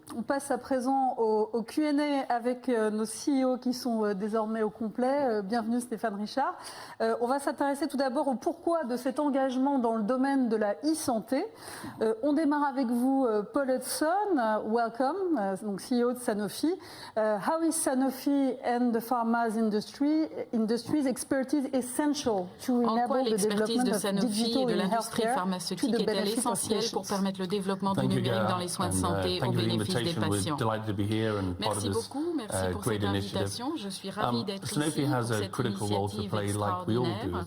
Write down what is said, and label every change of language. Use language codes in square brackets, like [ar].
[fr] On passe à présent au Q&A avec nos CEO qui sont désormais au complet. Bienvenue Stéphane Richard. On va s'intéresser tout d'abord au pourquoi de cet engagement dans le domaine de la e-santé. On démarre avec vous, Paul Hudson. [en] Welcome, [fr] donc CEO de Sanofi. [en] How is Sanofi and the pharma industry's expertise essential to enable the development of digital in healthcare to the benefit of patients? [fr] Le développement du numérique dans les soins de santé au bénéfice des patients. Merci beaucoup, merci pour cette invitation. Je suis ravie d'être ici pour cette initiative extraordinaire.